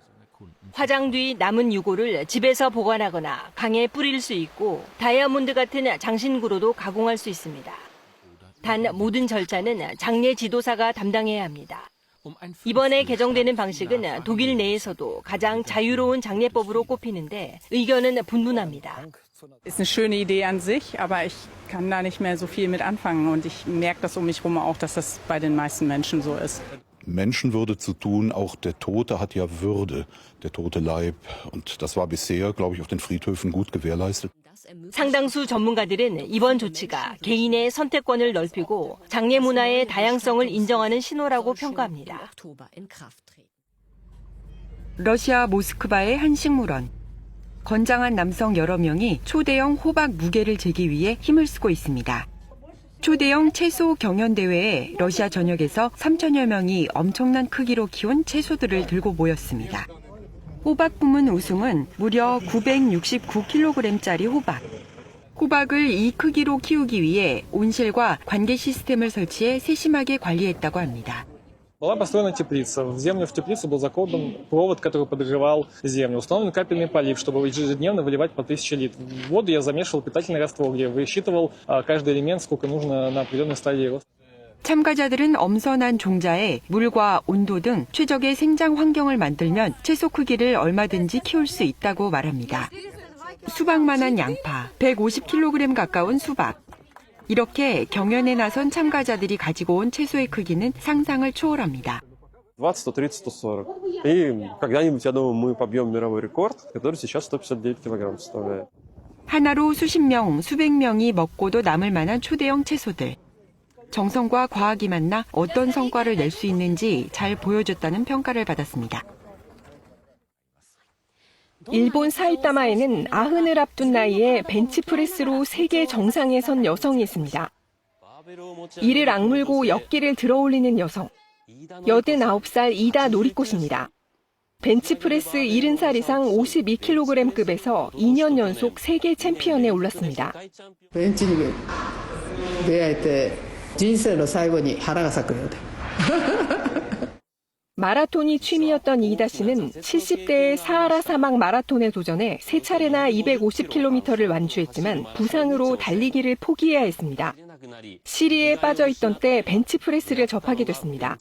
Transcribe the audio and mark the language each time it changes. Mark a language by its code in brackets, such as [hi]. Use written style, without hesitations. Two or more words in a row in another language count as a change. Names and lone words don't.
[ko] 화장 뒤 남은 유골을 집에서 보관하거나 강에 뿌릴 수 있고 다이아몬드 같은 장신구로도 가공할 수 있습니다. 단 모든 절차는 장례 지도사가 담당해야 합니다. 이번에 개정되는 방식은 독일 내에서도 가장 자유로운 장례법으로 꼽히는데 의견은 분분합니다. [de] Ist eine schöne Idee an sich, aber ich kann da nicht mehr so viel mit anfangen und ich merke das um mich herum auch, dass das bei den meisten Menschen so ist. Menschenwürde zu tun, auch der Tote hat ja Würde, der tote Leib. Und das war bisher, glaube ich, auf den Friedhöfen gut gewährleistet. [ko] 상당수 전문가들은 이번 조치가 개인의 선택권을 넓히고 장례 문화의 다양성을 인정하는 신호라고 평가합니다. 러시아 모스크바의 한 식물원. 건장한 남성 여러 명이 초대형 호박 무게를 재기 위해 힘을 쓰고 있습니다. 초대형 채소 경연대회에 러시아 전역에서 3천여 명이 엄청난 크기로 키운 채소들을 들고 모였습니다. 호박 부문 우승은 무려 969kg짜리 호박. 호박을 이 크기로 키우기 위해 온실과 관계 시스템을 설치해 세심하게 관리했다고 합니다. [ru] Была построена теплица. В землю в теплицу был закопан провод, который подогревал землю. Установлен капельный полив, чтобы ежедневно выливать по 1000 литров. В воду я замешивал питательный раствор, где высчитывал каждый элемент, сколько нужно на определенной стадии роста. [ko] 참가자들은 엄선한 종자에 물과 온도 등 최적의 생장 환경을 만들면 채소 크기를 얼마든지 키울 수 있다고 말합니다. 수박만한 양파, 150kg 가까운 수박. 이렇게 경연에 나선 참가자들이 가지고 온 채소의 크기는 상상을 초월합니다. 20, 130, 140. [ru] И когда-нибудь, я думаю, мы побьем мировой рекорд, который сейчас 159 килограмм составляет. [ko] 하나로 수십 명, 수백 명이 먹고도 남을 만한 초대형 채소들. 정성과 과학이 만나 어떤 성과를 낼 수 있는지 잘 보여줬다는 평가를 받았습니다. 일본 사이타마에는 90을 앞둔 나이에 벤치프레스로 세계 정상에 선 여성이 있습니다. 이를 악물고 역기를 들어올리는 여성. 89살 이다 노리꽃입니다. 벤치프레스 70살 이상 52kg급에서 2년 연속 세계 챔피언에 올랐습니다. [ja] ベンチに出会えて人生の最後に花が咲くようで。 [ko] 마라톤이 취미였던 이이다 씨는 70대의 사하라 사막 마라톤에 도전해 3차례나 250km를 완주했지만 부상으로 달리기를 포기해야 했습니다. 시리에 빠져있던 때 벤치프레스를 접하게 됐습니다.